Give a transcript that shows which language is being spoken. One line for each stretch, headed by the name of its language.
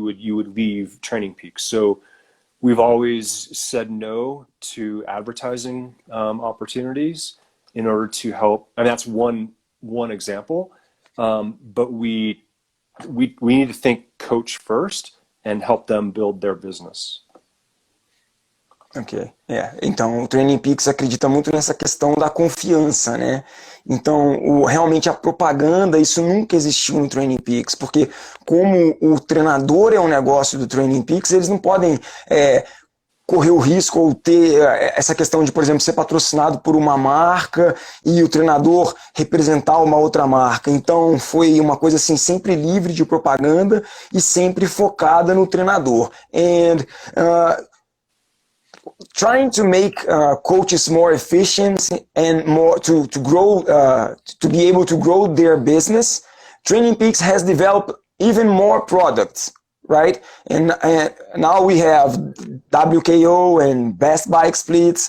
English: You would leave Trainingpeaks. So we've always said no to advertising opportunities in order to help. And that's one example. But we need to think coach first and help them build their business.
Portuguese: Ok, então o Trainingpeaks acredita muito nessa questão da confiança, né? Então, realmente a propaganda, isso nunca existiu no Trainingpeaks, porque como o treinador é um negócio do Trainingpeaks, eles não podem correr o risco ou ter essa questão de, por exemplo, ser patrocinado por uma marca e o treinador representar uma outra marca. Então foi uma coisa assim sempre livre de propaganda e sempre focada no treinador.
English: And trying to make coaches more efficient and more to grow to be able to grow their business, Trainingpeaks has developed even more products. Right, and now we have WKO and best bike splits.